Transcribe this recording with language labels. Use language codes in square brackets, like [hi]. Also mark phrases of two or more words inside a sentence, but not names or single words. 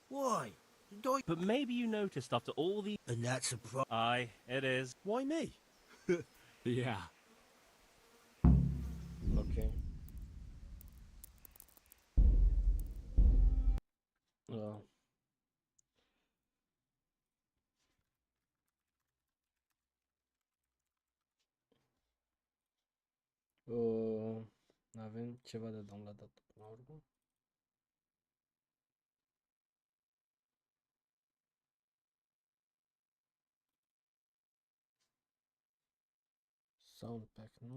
[en] Why? But maybe you noticed after all the... And that's a pro... Aye, it is. Why me? Yeah. Okay. Well. [ro] Avem ceva de downloadat până la urmă. [en] Sound pack, [ro] nu?